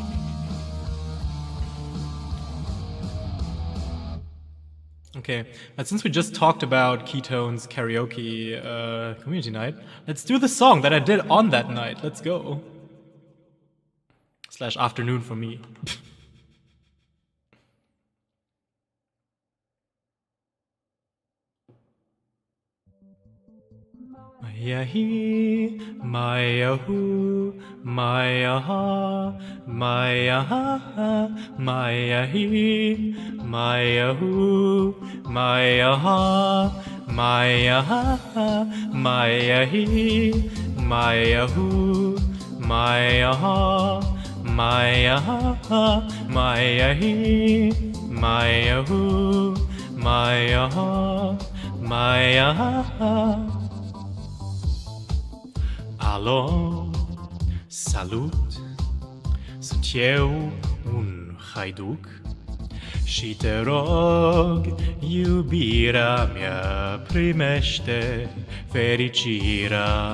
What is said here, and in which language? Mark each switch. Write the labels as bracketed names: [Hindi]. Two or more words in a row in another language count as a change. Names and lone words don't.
[English] Okay, and since we just talked about Ketone's karaoke community night, let's do the song that I did on that night. Let's go. / afternoon for me. [Romanian] Maya-hee, Maya-hoo, Maya-ha, Maya-ha, Maya-hee, Maya-hoo, Maya-ha, Maya-ha, Maya-hee, Maya-hoo, Maya-ha, Maya-ha, Maya-hee, Maya-hoo, Maya-ha, Maya-ha. Alo, salut, sunt eu un haiduc și te rog, iubirea mea, primește fericirea.